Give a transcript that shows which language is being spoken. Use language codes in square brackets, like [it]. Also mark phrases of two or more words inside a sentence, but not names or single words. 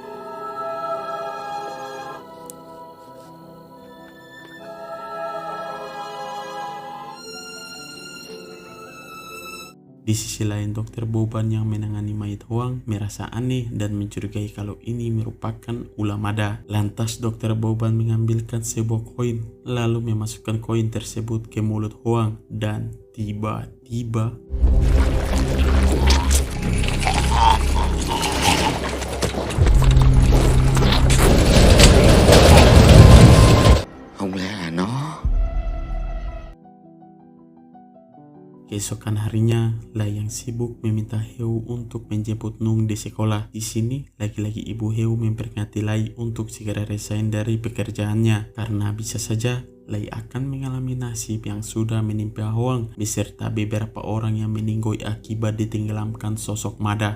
[id] Di sisi lain, Dokter Boban yang menangani mayat Huang merasa aneh dan mencurigai kalau ini merupakan ulah Mada. Lantas Dokter Boban mengambilkan sebuah koin, lalu memasukkan koin tersebut ke mulut Huang dan tiba-tiba [vi] Không lẽ là nó? [id] Keesokan harinya, Lai yang sibuk meminta Heu untuk menjemput Nung di sekolah. Di sini, lagi-lagi ibu Heu memperingati Lai untuk segera resign dari pekerjaannya karena bisa saja Lai akan mengalami nasib yang sudah menimpa Huang beserta beberapa orang yang meninggoy akibat ditenggelamkan sosok Mada.